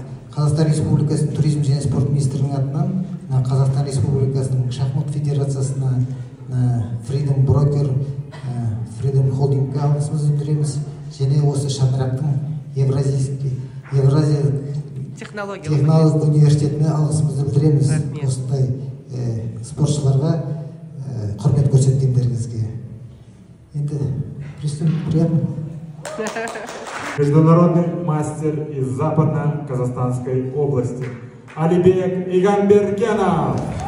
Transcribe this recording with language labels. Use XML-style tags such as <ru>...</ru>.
<kk>Қазақстан Республикасының туризм және спорт министрінің атынан Қазақстан Республикасының шахмат федерациясына, Freedom Broker, Freedom Holding'ға алғысымызды білдіреміз. Және осы шаңырақтың Евразия технологиялық университетіне алғысымызды білдіреміз. Осындай спортшыларға құрмет көрсеткендеріңізге. Енді</kk> <ru>приступим. Международный мастер из Западно-Казахстанской области Алибек Игамбергенов.</ru>